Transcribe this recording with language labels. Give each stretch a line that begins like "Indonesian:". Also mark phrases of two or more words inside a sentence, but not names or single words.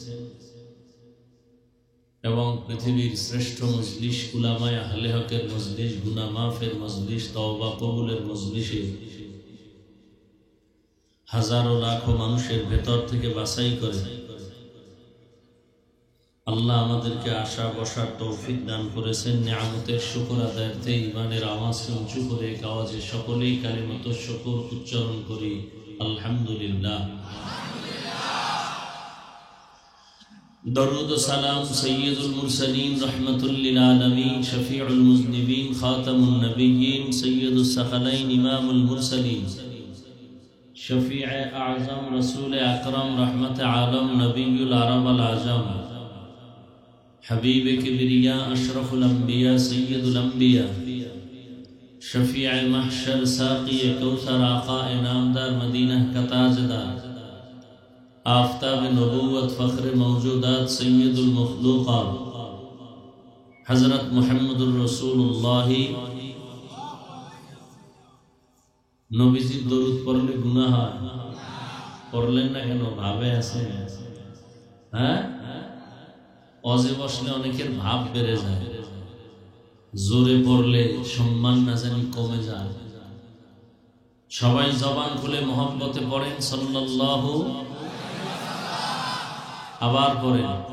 Bangla: এবং পৃথিবীর শ্রেষ্ঠ মজলিস উলামায়ে আহলে হকের মজলিস গুনাহ মাফের মজলিস তওবা কবুলের মজলিসে হাজারো লাখো মানুষের ভেতর থেকে বাছাই করে আল্লাহ আমাদেরকে আশা বসার তৌফিক দান করেছেন নিয়ামতের শুকর আদায়ার্থে ঈমানের আওয়াজ উঁচু করে এক আওয়াজে সকলেই কালিমাত শুকর উচ্চারণ করি আলহামদুলিল্লাহ
Urdu: درود و سلام سید المرسلین رحمت للعالمین شفیع المذنبین خاتم النبیین سید الثقلین امام المرسلین شفیع اعظم رسول اکرم رحمت عالم نبی العرب العجم حبیب کبریا اشرف الانبیاء سید الانبیاء شفیع محشر ساقی کوثر آقا انعامدار مدینہ کا تاجدار آفتاب نبوت فخر موجودات سید المخلوقات حضرت محمد رسول اللہ
Bangla: নবীজি দরুদ পড়লে গুনাহ হয় পড়লেন না কেন ভাবে আছে হ্যাঁ অজে বসলে অনেকের ভাব বেড়ে যায় জোরে পড়লে সম্মান না জানি কমে যায় সবাই জবান খুলে মহব্বতে পড়েন সাল্লাল্লাহু আবার পড়েন।